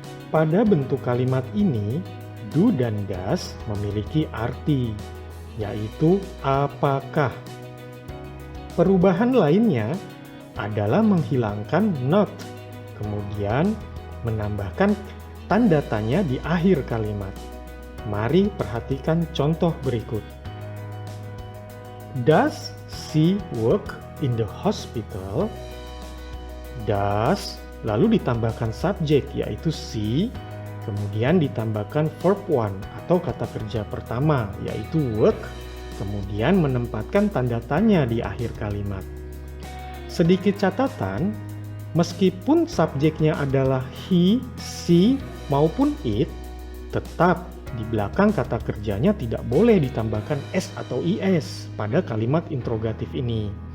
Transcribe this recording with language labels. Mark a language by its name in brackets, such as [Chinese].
[Indonesian] Pada bentuk kalimat ini, do dan does memiliki arti, yaitu apakah. Perubahan lainnya adalah menghilangkan not, kemudian menambahkan tanda tanya di akhir kalimat. Mari perhatikan contoh berikut. [English] Does she work in the hospital? [Indonesian] Does, lalu ditambahkan subjek yaitu she, kemudian ditambahkan verb one atau kata kerja pertama yaitu work, kemudian menempatkan tanda tanya di akhir kalimat. Sedikit catatan, meskipun subjeknya adalah he, she, maupun it, tetap di belakang kata kerjanya tidak boleh ditambahkan s atau is pada kalimat interrogatif ini.